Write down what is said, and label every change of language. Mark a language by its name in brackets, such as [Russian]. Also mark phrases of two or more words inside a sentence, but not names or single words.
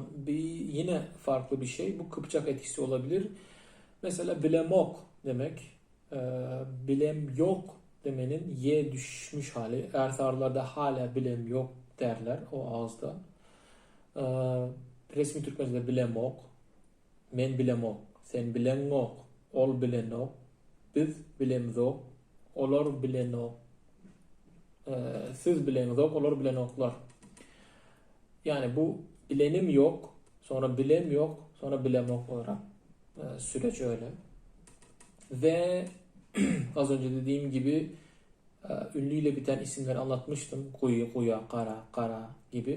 [Turkish] Yine farklı bir şey. Bu Kıpçak etkisi olabilir. Mesela [Turkmen] bilemok [Turkish] demek. Bilem yok demenin y düşmüş hali. Ersarlarda hala bilem yok derler o ağızda. Resmi Türkçe'de bilemok. [Turkmen] Men bilemok. Sen bilenok. Ol bilenok. Biz bilemzok. Olur bilenok. Siz bilemzok. Olur bilenoklar. [Turkish] Yani bu bilenim yok. Sonra bilem yok. Sonra bilemok olarak süreç öyle. Ve az önce dediğim gibi ünlüyle biten isimleri anlatmıştım. Kuyu, kuya, kara, kara gibi.